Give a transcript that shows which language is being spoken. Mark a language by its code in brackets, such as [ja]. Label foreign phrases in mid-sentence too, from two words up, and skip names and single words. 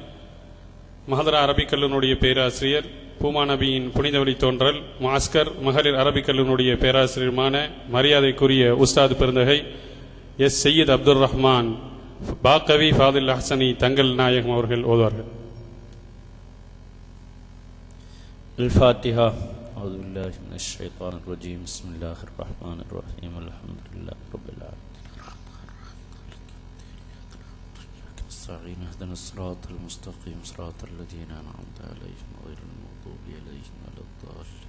[ta] மஹதரா அரபிக் கல்லூரியுடைய பேராசிரியர், பூமா நபியின் புனித வழி தோன்றல் மாஸ்கர் மகளிர் அரபிக் கல்லூரியுடைய பேராசிரியருமான மரியாதைக்குரிய உஸ்தாத் பெருந்தகை எஸ் சையீத் அப்துல் ரஹ்மான் பாக்கவி ஃபாதில் ஹசனி தங்கள் நாயகம் அவர்கள் ஓதுவார்கள். [ar] الفاتحة. أعوذ بالله من الشيطان الرجيم. بسم الله الرحمن الرحيم. الحمد لله رب العالمين. نستعين اهدنا الصراط المستقيم صراط الذين أنعمت عليهم غير المغضوب عليهم ولا الضالين.